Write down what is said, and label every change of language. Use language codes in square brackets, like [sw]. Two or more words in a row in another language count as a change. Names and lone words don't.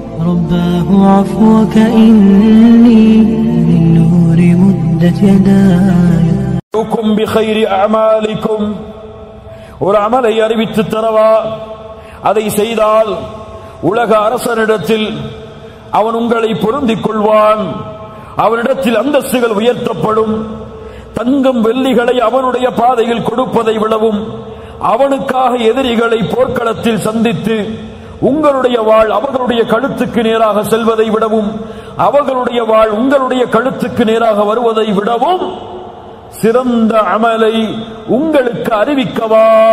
[ar] رباه عفوك إني من نور مدت يداي بخير أعمالكم [ta] ஒரு அமலை அறிவித்து தரவா, அதை செய்தால் உலக அரசனிடத்தில் அவன் உங்களை பொருந்திக் கொள்வான், அவனிடத்தில் அந்தஸ்துகள் உயர்த்தப்படும். தங்கம் வெள்ளிகளை அவனுடைய பாதையில் கொடுப்பதை விடவும் அவனுக்காக எதிரிகளை போர்க்களத்தில் சந்தித்து உங்களுடைய வாழ் அவர்களுடைய கழுத்துக்கு நேராக செல்வதை விடவும் அவர்களுடைய வாழ் உங்களுடைய கழுத்துக்கு நேராக வருவதை விடவும் சிறந்த அமலை உங்களுக்கு அறிவிக்கவா?